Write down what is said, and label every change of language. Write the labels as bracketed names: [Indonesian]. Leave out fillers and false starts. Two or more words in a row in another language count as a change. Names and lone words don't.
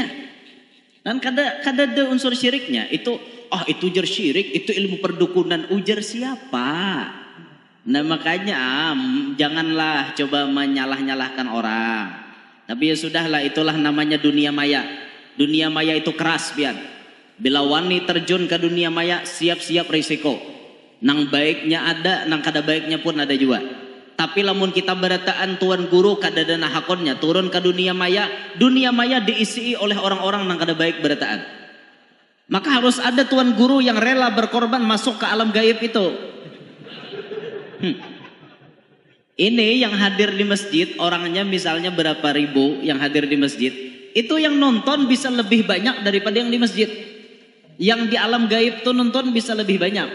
[Banjar] Dan kada ada unsur syiriknya. Itu itu ujar syirik, itu ilmu perdukunan. Ujar siapa? [Indonesian] Nah makanya janganlah coba menyalah-nyalahkan orang. Tapi ya sudahlah, itulah namanya dunia maya. [Banjar] Dunia maya itu keras pian. Bila wani terjun ke dunia maya, siap-siap risiko. Nang baiknya ada, nang kada baiknya pun ada juga. Tapi lamun kita berataan tuan guru kada ada nahakonnya, turun ke dunia maya diisi oleh orang-orang nang kada baik berataan. [Indonesian] Maka harus ada tuan guru yang rela berkorban masuk ke alam gaib itu. Ini yang hadir di masjid, orangnya misalnya berapa ribu yang hadir di masjid, itu yang nonton bisa lebih banyak daripada yang di masjid. Yang di alam gaib tuh nonton bisa lebih banyak.